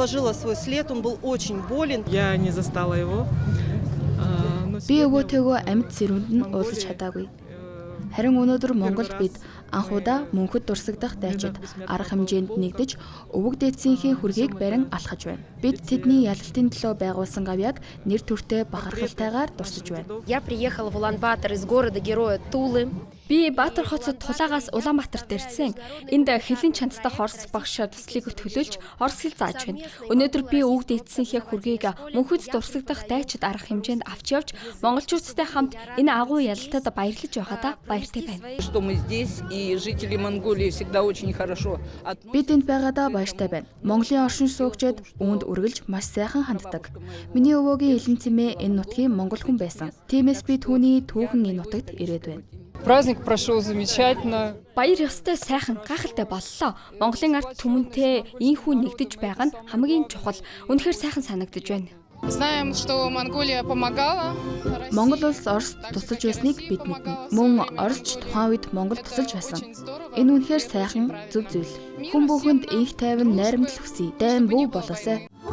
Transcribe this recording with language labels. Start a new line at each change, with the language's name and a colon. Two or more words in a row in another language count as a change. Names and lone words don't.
Mongolian: Би өвөөтэйгөө амьд зэрүүнд нь уулзах чадаагүй. Харин өнөөдөр Монголд бид анхудаа мөнхөд дурсагдах дайчид арга хэмжээнд нэгдэж өвөг дээдсийнхээ хүргийг барин алхаж байна. Бид тэдний ялалтын төлөө байгуулсан гавьяаг нэр төртэй бахархалтайгаар дурсаж байна.
Russian: Я приехала в Улан-Батор из города-героя Тулы.
Mongolian: Би Баатар хотод Тулаагаас Улаанбаатарт ирсэн. Энд хилийн чанартай Орос багш төслийг төлөөлж орос хэл зааж байна. Өнөөдөр би өвөг дээдсийнхээ хүргийг мөнхөд дурсагдах дайчид арга хэмжээнд авч явж монголчуудтай хамт энэ агуу ялалтад баярлаж байгаадаа баяртай байна. Бид энд байгаадаа баяртай байна. Монголын оршин суугчид үүнд үргэлж маш сайхан ханддаг. Миний өвөөгийн элен цэмээ энэ нутгийн монгол хүн байсан. Тиймээс би түүний түүхэн энэ нутагт ирээд байна.
Russian: Праздник прошел замечательно.
Mongolian: Баяр ёстой сайхан гайхалтай боллоо. Монголын ард түмэнтэй ийхүү нэгдэж байгаа нь хамгийн чухал. Үнэхээр сайхан санагдаж байна.
Russian: Знаем, что Монголия помогала.
Mongolian: Монгол улс Оросд тусалж байсныг бид мэднэ. Мөн Оросч тухайн үед Монгол тусалж байсан. Энэ үнэхээр сайхан зөв зүйл. Хүн бүхэнд их тайван найрамдал хүсье. Дайн бүү болоосай.